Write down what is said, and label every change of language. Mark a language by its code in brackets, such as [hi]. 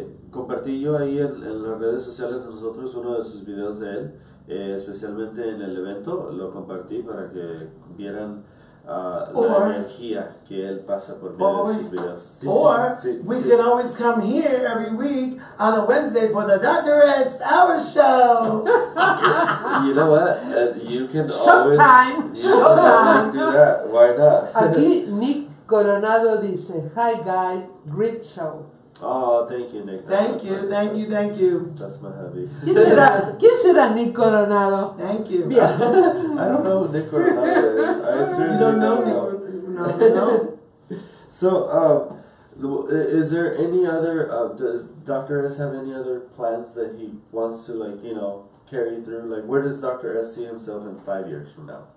[es] Compartí yo ahí en las redes sociales de nosotros uno de sus videos de él, especialmente en el evento, lo compartí para que vieran la energía que él pasa por medio de sus videos. [en] We can always come here every week on a Wednesday for the Dr. S Hour Show. You know what? You can Showtime. Always do that. Why not? [es] Aquí Nick Coronado dice, [en] "Hi guys, great show." Oh, thank you, Nick. Thank you. That's my hubby. [es] ¿Quién será Nick Coronado? [en] Thank you. I don't know who Nick Coronado is. You don't know Nick Coronado? So, is there any other, does Dr. S have any other plans that he wants to, carry through? Like, where does Dr. S see himself in 5 years from now?